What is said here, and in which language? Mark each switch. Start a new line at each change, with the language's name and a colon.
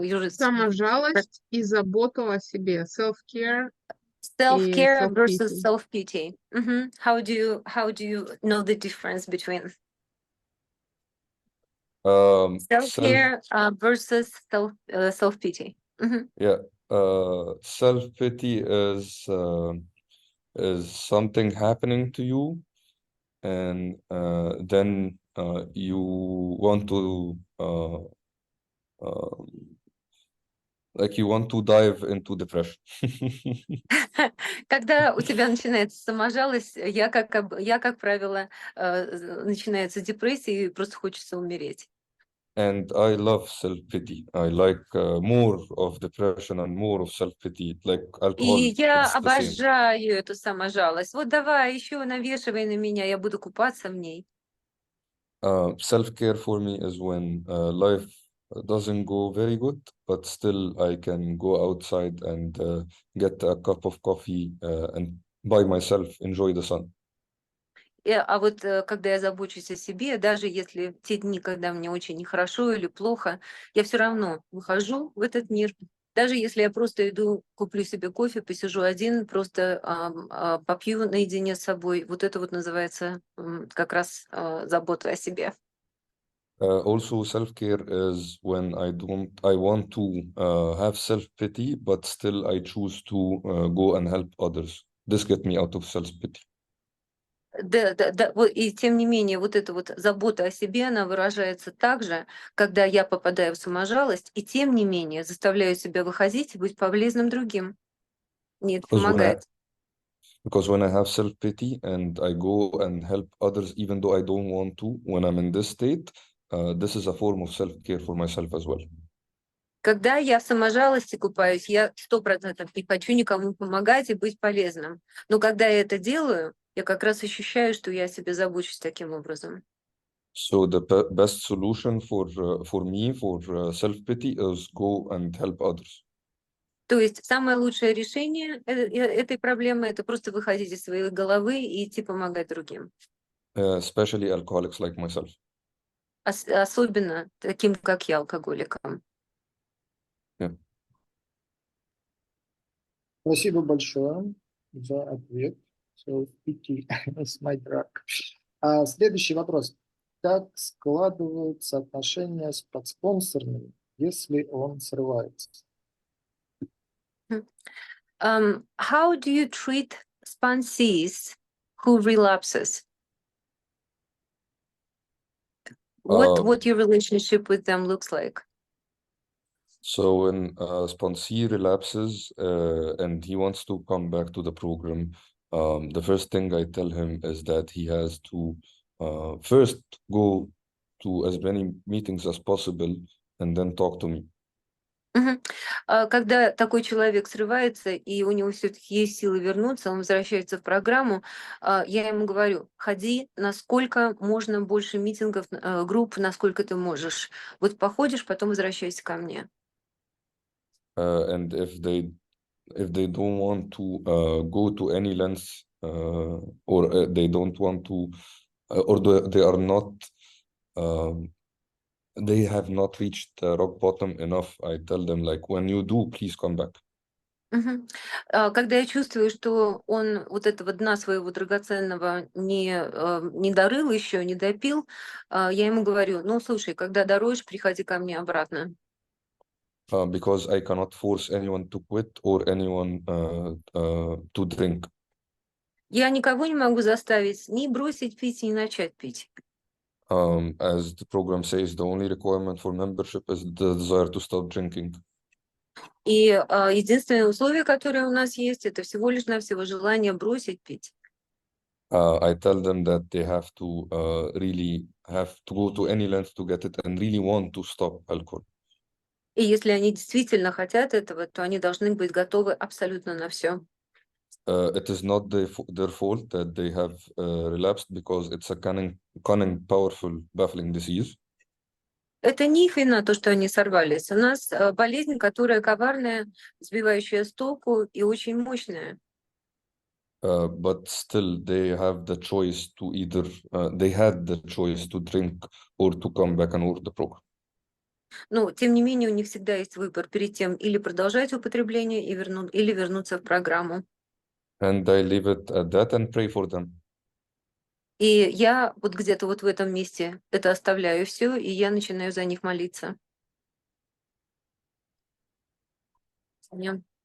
Russian: Саможалость и заботу о себе.
English: Self-care
Russian: и
English: self-care versus self-pity. self-pity. How do you know the difference between self-care versus self-pity? Yeah, self-pity is something happening to you, and then you want to like you want to dive into depression.
Russian: Когда у тебя начинается саможалость, я, как правило, начинается депрессия и просто хочется умереть.
English: And I love self-pity. I like more of depression and more of self-pity. Like alcohol,
Russian: И я
English: it's the same.
Russian: обожаю эту саможалость. Вот давай еще навешивай на меня, я буду купаться в ней.
English: Self-care for me is when life doesn't go very good, but still I can go outside and get a cup of coffee and by myself enjoy the sun.
Russian: А вот когда я забочусь о себе, даже если те дни, когда мне очень нехорошо или плохо, я все равно выхожу в этот мир. Даже если я просто иду, куплю себе кофе, посижу один, просто попью наедине с собой. Вот это вот называется как раз забота о себе.
English: Also, self-care is when I want to have self-pity, but still I choose to go and help others. This gets me out of self-pity.
Russian: Да, и тем не менее, вот эта вот забота о себе, она выражается также, когда я попадаю в саможалость, и тем не менее заставляю себя выходить и быть полезным другим. Мне это помогает.
English: Because when I have self-pity and I go and help others, even though I don't want to, when I'm in this state, this is a form of self-care for myself as well.
Russian: Когда я в саможалости купаюсь, я 100% не хочу никому помогать и быть полезным. Но когда я это делаю, я как раз ощущаю, что я о себе забочусь таким образом.
English: So the best solution for me for self-pity is go and help others.
Russian: То есть самое лучшее решение этой проблемы — это просто выходить из своей головы и идти помогать другим.
English: Especially alcoholics like myself.
Russian: Особенно таким, как я, алкоголикам.
English: Yeah.
Russian: Спасибо большое за ответ.
English: So, pity is my drug.
Russian: Следующий вопрос. Как складываются отношения с подспонсорами, если он срывается?
English: How do you treat sponsees who relapses? What your relationship with them looks like? So when a sponsee relapses and he wants to come back to the program, the first thing I tell him is that he has to first go to as many meetings as possible and then talk to me.
Russian: Когда такой человек срывается, и у него все-таки есть силы вернуться, он возвращается в программу, я ему говорю: ходи насколько можно больше митингов, групп, насколько ты можешь. Вот походишь, потом возвращайся ко мне.
English: And if they don't want to go to any lengths or they don't want to or they are not they have not reached rock bottom enough, I tell them like, when you do, please come back.
Russian: Когда я чувствую, что он вот этого дна своего драгоценного не дорыл еще, не допил, я ему говорю: ну, слушай, когда дороешь, приходи ко мне обратно.
English: Because I cannot force anyone to quit or anyone to drink.
Russian: Я никого не могу заставить ни бросить пить, ни начать пить.
English: As the program says, the only requirement for membership is the desire to stop drinking.
Russian: И единственное условие, которое у нас есть, это всего лишь навсего желание бросить пить.
English: I tell them that they have to really have to go to any length to get it and really want to stop alcohol.
Russian: И если они действительно хотят этого, то они должны быть готовы абсолютно на все.
English: It is not their fault that they have relapsed because it's a cunning, powerful, baffling disease.
Russian: Это не их вина, то, что они сорвались. У нас болезнь, которая коварная, сбивающая с толку и очень мощная.
English: But still, they have the choice to either they had the choice to drink or to come back and work the program.
Russian: Но, тем не менее, у них всегда есть выбор перед тем или продолжать употребление, или вернуться в программу.
English: And I leave it at that and pray for them.
Russian: И я вот где-то вот в этом месте это оставляю все, и я начинаю за них молиться.
English: Yeah.